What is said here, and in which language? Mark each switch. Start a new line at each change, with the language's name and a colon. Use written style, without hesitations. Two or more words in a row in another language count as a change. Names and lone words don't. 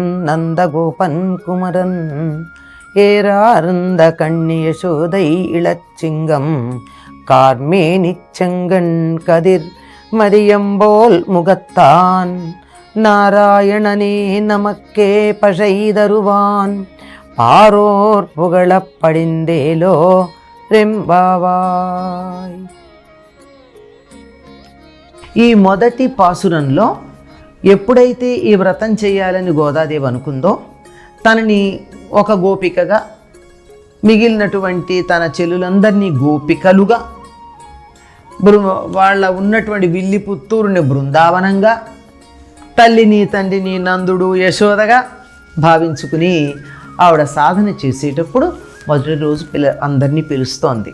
Tamil: நந்தகோபன் குமரன் ஏறார்ந்த கண்ணி யசோதை இளச்சிங்கம் கார்மேனிச் செங்கண் கதிர் மதியம்போல் முகத்தான் நாராயணனே நமக்கே பசைதருவான் பாரோர் புகழப் படிந்தேலோ రెంబావాయ్.
Telugu: ఈ మొదటి పాసురంలో ఎప్పుడైతే ఈ వ్రతం చేయాలని గోదాదేవి అనుకుందో తనని ఒక గోపికగా, మిగిలినటువంటి తన చెల్లులందరినీ గోపికలుగా, వాళ్ళ ఉన్నటువంటి విల్లి పుత్తూరుని బృందావనంగా, తల్లిని తండ్రిని నందుడు యశోదగా భావించుకుని ఆవిడ సాధన చేసేటప్పుడు మొదటి రోజు అందరినీ పిలుస్తోంది.